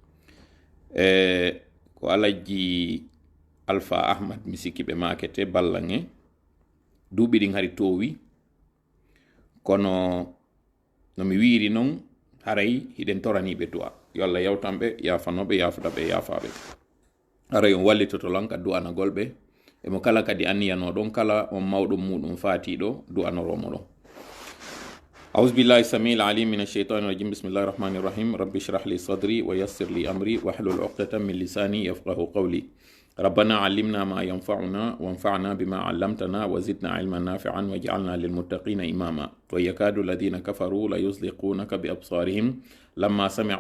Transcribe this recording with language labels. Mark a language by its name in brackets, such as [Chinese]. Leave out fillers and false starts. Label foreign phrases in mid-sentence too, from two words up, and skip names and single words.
[Fula] ko alajji Alpha Ahmad mi sikki ɓe makete ballange duuɓi ɗin hari towi kono no mi wiiri noon haray hiɗen toraniɓe du'a yo Allah yawtanɓe yafanoɓe yafudaɓe yafaɓe ara yon wallitoto lan ka du'anagol ɓe emo kala kadi anniyano ɗon kala on mawɗum muɗum fatiɗo du'anoromo ɗon. [Arabic] أعوذ بالله السميع العليم من الشيطان الرجيم بسم الله الرحمن الرحيم رب اشرح لي صدري ويسر لي أمري واحلل عقدة من لساني يفقه قولي ربنا علمنا ما ينفعنا وانفعنا بما علمتنا وزدنا علما نافعا واجعلنا للمتقين إماما ويكاد الذين كفروا ليزلقونك بأبصارهم لما سمعوا